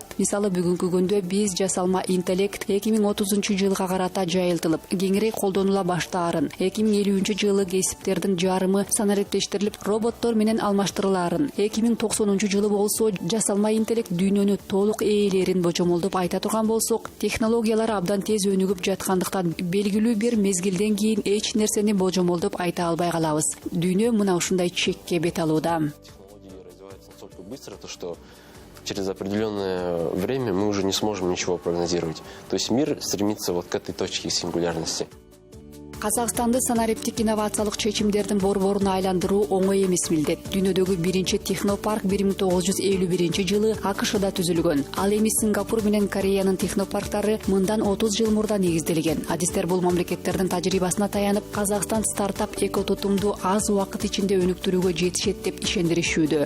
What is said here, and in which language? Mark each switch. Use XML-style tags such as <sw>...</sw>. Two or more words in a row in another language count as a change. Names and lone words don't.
<ky>Мисалы бүгүнкү күндө биз жасалма интеллект 2030-жылга карата жайылтылып, кеңири колдонула баштаарын, 2050 жылы кесиптердин жарымы санариптештирилип, роботтор менен алмаштырылаарын, 2090 болсо жасалма интеллект дүйнөнү толук ээлерин божомолдоп айта турган болсок, технологиялар абдан тез өнүгүп жаткандыктан белгилүү бир мезгилден кийин эч нерсени божомолдоп айта албай калабыз. Дүйнө мына ушундай чекке бет алууда.</ky> <ru>Технологии развиваются настолько быстро, что через определенное время мы уже не сможем ничего прогнозировать. То есть мир стремится вот к этой точке сингулярности.</ru> <ky>Казакстанды санариптик инновациялык чечимдердин борборуна айландыруу оңой эмес милдет. Дүйнөдөгү биринчи технопарк 1951 жылы АКШда түзүлгөн. Ал эми Сингапур менен Кореянын технопарктары мындан 30 жыл мурда негизделген. Адистер бул мамлекеттердин тажрыйбасына таянып, Казакстан стартап экотутумду аз убакыт ичинде өнүктүрүүгө жетишет деп ишендиришүүдө.</ky>